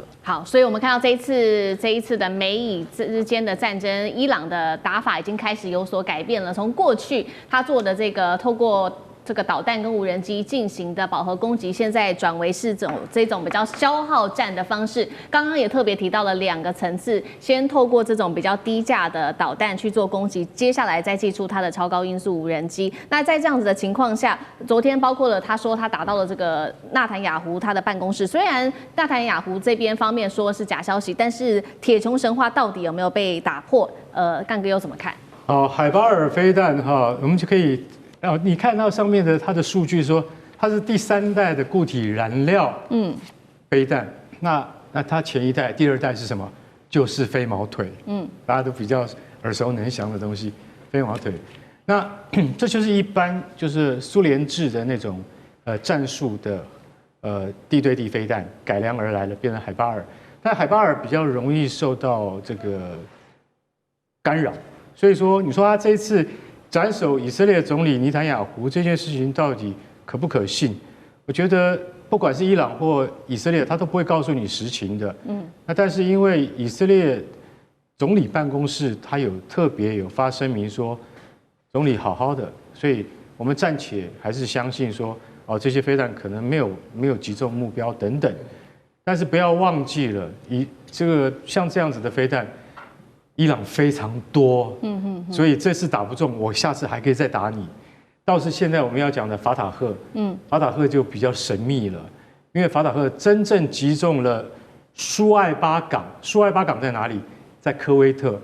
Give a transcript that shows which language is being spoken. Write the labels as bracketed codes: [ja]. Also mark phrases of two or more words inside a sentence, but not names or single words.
[zh] 好，所以我們看到這一次的美以之間的戰爭，伊朗的打法已經開始有所改變了。從過去他做的透過這個導彈跟無人機進行的飽和攻擊，現在轉為是這種比較消耗戰的方式。剛剛也特別提到了2個層次，先透過這種比較低價的導彈去做攻擊，接下來再祭出它的超高音速無人機。那在這樣子的情況下，昨天包括了他說他打到了這個納坦雅胡他的辦公室，雖然納坦雅胡這邊方面說是假消息，但是鐵穹神話到底有沒有被打破？幹哥又怎麼看？海巴爾飛彈我們就可以。你看到上面的它的數據說它是第3代的固體燃料飛彈，那它前一代、第2代是什麼？就是飛毛腿，大家都比較耳熟能詳的東西，飛毛腿。那這就是一般就是蘇聯制的那種戰術的地對地飛彈改良而來的，變成海巴爾。但海巴爾比較容易受到這個干擾，所以說你說他這一次斬首以色列總理尼坦雅胡這件事情到底可不可信？我覺得不管是伊朗或以色列，他都不會告訴你實情的。那但是因為以色列總理辦公室他特別有發聲明說，總理好好的，所以我們暫且還是相信說，這些飛彈可能沒有擊中目標等等。但是不要忘記了，像這樣子的飛彈。伊朗非常多，所以這次打不中，我下次還可以再打你。倒是現在我們要講的法塔赫，法塔赫就比較神秘了，因為法塔赫真正擊中了蘇艾巴港。蘇艾巴港在哪裡？在科威特。